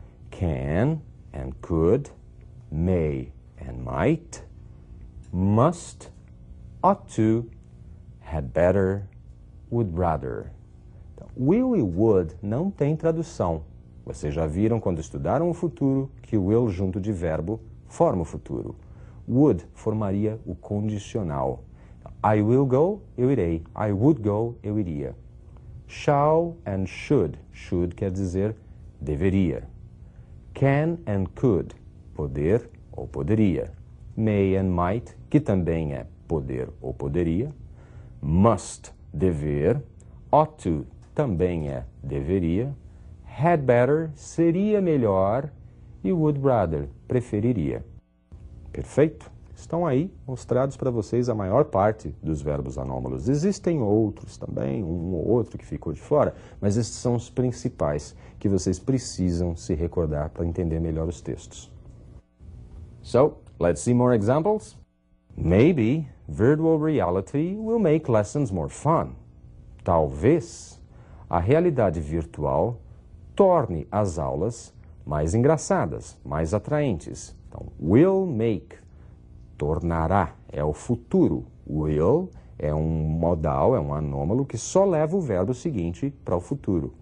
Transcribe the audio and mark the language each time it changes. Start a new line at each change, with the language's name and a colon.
English: Can and could, may and might, must, ought to, had better, would rather.
Portuguese: Então, will e would não tem tradução. Vocês já viram quando estudaram o futuro que o will junto de verbo forma o futuro. Would formaria o condicional.
English: I will go,
Portuguese: eu irei.
English: I would go,
Portuguese: eu iria.
English: Shall and should.
Portuguese: Should quer dizer deveria. Can and could, poder ou poderia. May and might, que também é poder ou poderia. Must, dever. Ought to, também é deveria. Had better, seria melhor. E would rather, preferiria. Perfeito? Estão aí mostrados para vocês a maior parte dos verbos anômalos. Existem outros também, um ou outro que ficou de fora, mas esses são os principais que vocês precisam se recordar para entender melhor os textos.
English: So, let's see more examples. Maybe virtual reality will make lessons more fun.
Portuguese: Talvez a realidade virtual torne as aulas mais engraçadas, mais atraentes. Então, will make, tornará, é o futuro. Will é um modal, é um anômalo que só leva o verbo seguinte para o futuro.